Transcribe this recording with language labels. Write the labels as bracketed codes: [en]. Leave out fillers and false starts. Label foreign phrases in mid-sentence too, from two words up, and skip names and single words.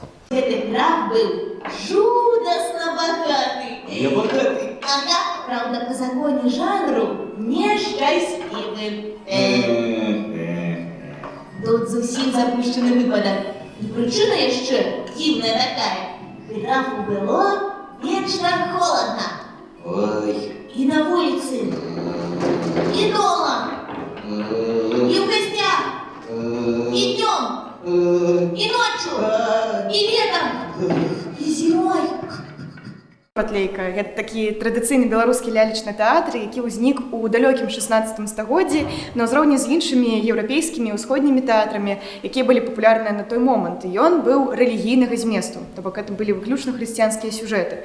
[be] Гэты граф быў жудасна багаты. Я багаты. [ru] Ага, правда, по законе жанру нешчастлівы. [be] Тут зусім запущены выпадак. І прычына яшчэ дзіўная такая. [ru] Графу было вечно холодно. Ой. И на улице, и дома, и в гостях, и днем, и ночью, и летом, и зимой. [be] Батлейка – гэта такі традыцыйны беларускі лялечны тэатр, які ўзнік у далёкім 16 стагоддзі на ўзроўні з іншымі еўрапейскімі і ўсходнімі тэатрамі, якія былі папулярныя на той момант. І ён быў рэлігійнага зместу, то бок гэта былі выключна хрысціянскія сюжэты.